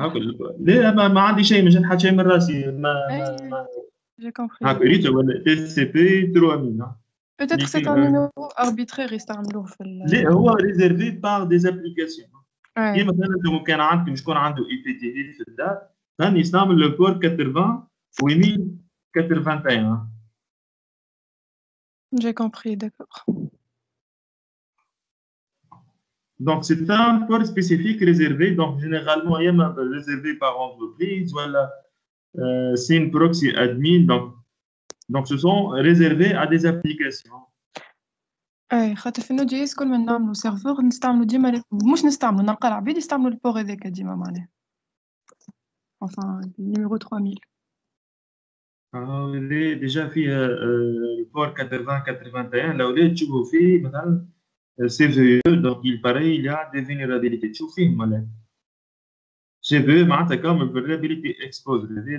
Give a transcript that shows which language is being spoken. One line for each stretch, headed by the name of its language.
Arabic: هاك لا ما عندي شيء مش نحكي شيء من راسي ما
French: J'ai compris.
Arabic: هاك ريت ولا TCP 3000.
French: Peut-être que c'est un numéro arbitraire
Arabic: يستعملوه في لا هو
French: réservé par des applications. Ouais.
Arabic: كيما مثلا لو كان عندكم شكون عنده اي بي تي في الدار كان يستعمل لو بور 80 و 1081.
French: J'ai compris, d'accord. Donc, c'est un port spécifique réservé, donc généralement, il y a réservé par entreprise, voilà, c'est une proxy admin, donc ce sont réservés à des applications.
Arabic: اي خاطر في النود جي اس كل ما نعملو سيرفور نستعملو ديما مش نستعملو نلقى العباد يستعملو البور هذاك ديما معناها.
French: Enfin, numéro 3000. déjà
Arabic: فيها البور 8081 لو تشوفوا فيه مثلا
French: CVE, donc il paraît il y a des vulnérabilités. Tu vois, CVE, c'est comme une vulnérabilité exposée.